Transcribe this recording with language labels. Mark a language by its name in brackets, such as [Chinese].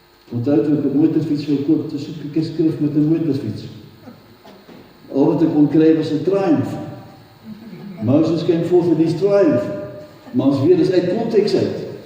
[Afrikaans] Onthou toe ek 'n motorfiets wil koop, toe soek ek 'n skrif met 'n motorfiets. Al wat ek kon kry was 'n Triumph. [English] Moses came forth with his triumph. [Afrikaans] Maar ons weet, dis uit konteks uit.